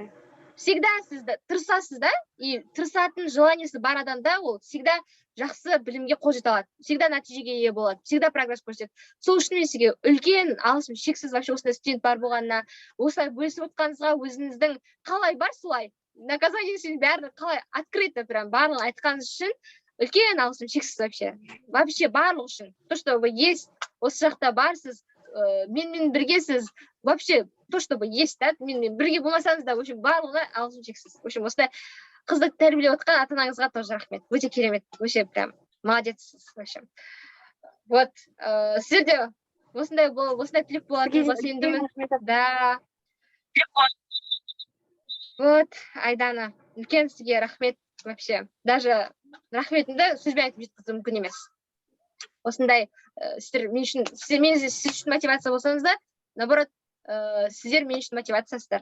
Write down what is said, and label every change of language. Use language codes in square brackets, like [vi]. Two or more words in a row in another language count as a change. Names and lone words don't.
[kk] Всегда сізді тырысасыз да, и тырысатын желаниесі бар адамда ол всегда жақсы білімге қол жете алады, всегда нәтижеге ие болады, всегда прогресс көрсетеді. Сол үшін мен сізге үлкен алғысым шексіз вообще осындай студент бар болғанына, осылай бөлісіп отқаныңызға, өзіңіздің қалай бар солай, наказание бәрін қалай [ru] открыто прям [kk] барлығын айтқаныңыз үшін үлкен алғысым шексіз вообще барлық үшін. [ru] То, что вы есть, [kk] осы жақта барсыз, менімен біргесіз, [ru] вообще то чтобы есть, [kk] да, менімен бірге болмасаңыз да, [ru] в общем, [kk] барлығына алғысым шексіз. [ru] В общем, [kk] осындай қызды тәрбиелеп отқан ата анаңызға тоже рахмет. Өте керемет, [ru] вообще прям [kk] молодецсіз, [ru] в общем. [kk] Вот, сіздер де осындай тілек болатыныңызға сенімдімін. Да. Вот, Айдана, үлкен сізге рахмет вообще. Даже рахметімді сөзбен айтып жеткізу мүмкін емес. Осындай сіздер үшін мотивация болсаңыздар, наоборот, сіздер мен үшін мотивациясыздар.